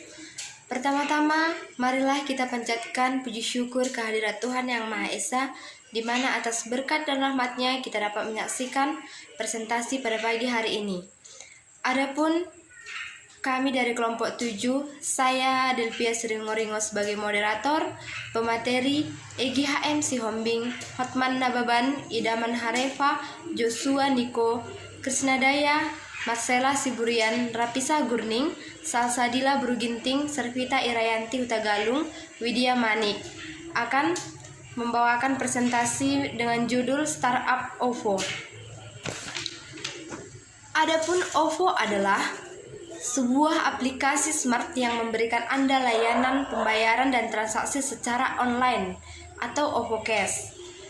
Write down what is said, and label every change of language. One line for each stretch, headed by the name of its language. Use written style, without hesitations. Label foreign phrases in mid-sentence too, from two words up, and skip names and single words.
Indonesian: Pertama-tama, marilah kita panjatkan puji syukur kehadirat Tuhan Yang Maha Esa, di mana atas berkat dan rahmat-Nya kita dapat menyaksikan presentasi pada pagi hari ini. Adapun kami dari kelompok 7, saya Delvia Sringoringo sebagai moderator, pemateri Egi HM Sihombing, Hotman Nababan, Idaman Harefa, Joshua Niko, Krisnadaya, Marcella Siburian, Rapisa Gurning, Salsadila Bruginting, Servita Irayanti Hutagalung, Widya Manik akan membawakan presentasi dengan judul Startup OVO. Adapun OVO adalah sebuah aplikasi smart yang memberikan Anda layanan pembayaran dan transaksi secara online atau OVO Cash.